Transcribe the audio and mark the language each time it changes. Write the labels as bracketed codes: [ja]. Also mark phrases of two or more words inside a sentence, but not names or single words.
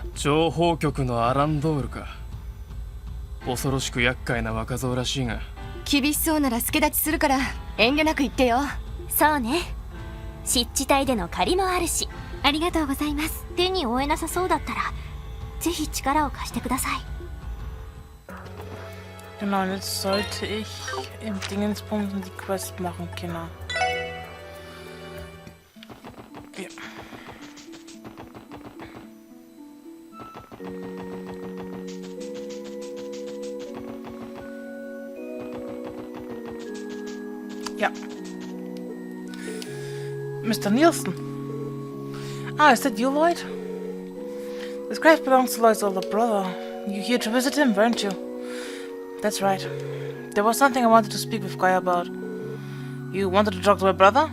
[ja] 情報局のアランドールか。恐ろしく厄介な若造らしいが。厳しそうなら助立ちするから遠慮なく言ってよ。そうね、湿地帯での借りもあるし。ありがとうございます。手に負えなさそうだったらぜひ力を貸してください。 [de] Genau, und jetzt sollte ich im Dingenspunkten die Quest machen, Kinder. Ja. Ja. [en] Mr. Nielsen. Ah, is that you, Lloyd? This grave belongs to Lloyd's older brother. You here to visit him, weren't you? That's right. There was something I wanted to speak with Guy about. You wanted to talk to my brother?